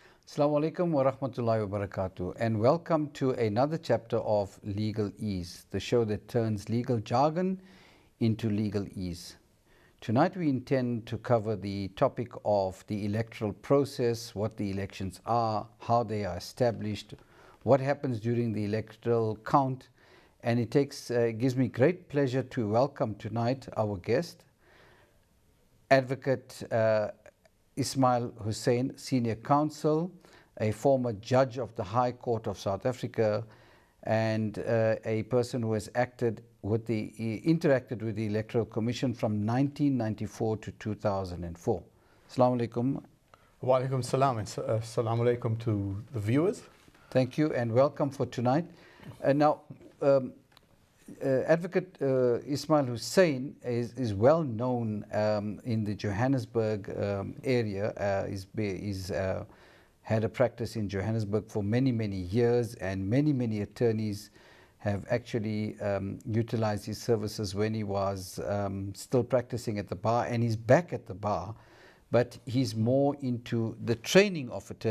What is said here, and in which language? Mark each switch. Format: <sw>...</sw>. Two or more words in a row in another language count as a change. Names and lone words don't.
<ar>السلام عليكم ورحمة الله وبركاته,</ar> <en>and welcome to another chapter of Legal Ease, the show that turns legal jargon into legal ease. Tonight we intend to cover the topic of the electoral process, what the elections are, how they are established, what happens during the electoral count, and it gives me great pleasure to welcome tonight our guest, Advocate Ismail Hussein, Senior Counsel, a former judge of the High Court of South Africa, and a person who has interacted with the Electoral Commission from 1994 to 2004.</en> <ar>السلام عليكم. وعليكم السلام, and السلام عليكم</ar> <en>to the viewers. Thank you and welcome for tonight. Now, Advocate Ismail Hussein is well known in the Johannesburg area. He's had a practice in Johannesburg for many years, and many attorneys have actually utilized his services when he was still practicing at the bar, and he's back at the bar, but he's more into the training of attorneys.</en>